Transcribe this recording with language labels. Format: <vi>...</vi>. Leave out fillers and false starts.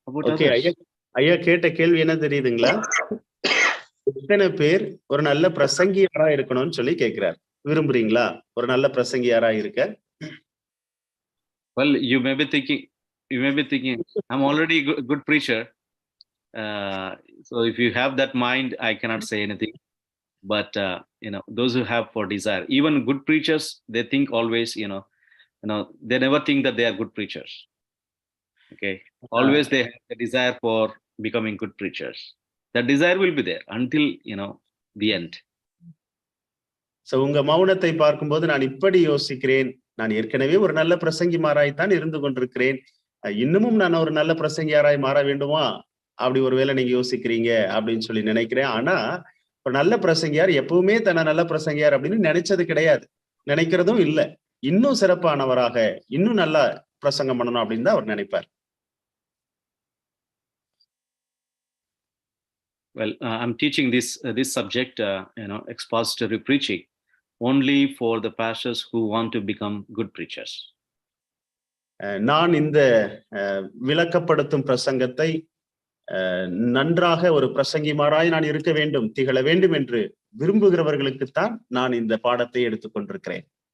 <ta>Okay, ஐயா கேட்ட கேள்வி என்ன தெரியுதுங்களா? எத்தனை பேர் ஒரு நல்ல பிரசங்கியாரா இருக்கணும்னு சொல்லி கேட்கிறார். விரும்புறீங்களா ஒரு நல்ல பிரசங்கியாரா இருக்க?</ta> <en>Well, you may be thinking I'm already a good preacher. So if you have that mind, I cannot say anything. But those who have for desire, even good preachers, they think always, they never think that they are good preachers. Okay, always they have a desire for becoming good preachers. That desire will be there until the end.</en> <ta>So உங்க மௌனத்தை பார்க்கும்போது நான் இப்படி யோசிக்கிறேன், நான் ஏற்கனவே ஒரு நல்ல பிரசங்கிமாராய்த்தான் இருந்து கொண்டிருக்கிறேன், இன்னமும் நான் ஒரு நல்ல பிரசங்கியாராய் மாற வேண்டுமா அப்படி ஒருவேளை நீங்க யோசிக்கிறீங்க அப்படின்னு சொல்லி நினைக்கிறேன். ஆனா ஒரு நல்ல பிரசங்கியார் எப்பவுமே தன்னை நல்ல பிரசங்கியார் அப்படின்னு நினைச்சது கிடையாது, நினைக்கிறதும் இல்லை. இன்னும் சிறப்பானவராக இன்னும் நல்லா பிரசங்கம் பண்ணணும் அப்படின்னு தான் அவர் நினைப்பார்.</ta> <en>Well, I'm teaching this subject, expository preaching, only for the pastors who want to become good preachers.</en> <ta>நான் இந்த விளக்கப்படுத்தும் பிரசங்கத்தை நன்றாக ஒரு பிரசங்கிமாராய் நான் இருக்க வேண்டும், திகழ வேண்டும் என்று விரும்புகிறவர்களுக்குத்தான் நான் இந்த பாடத்தை எடுத்துக்கொண்டிருக்கிறேன்.</ta>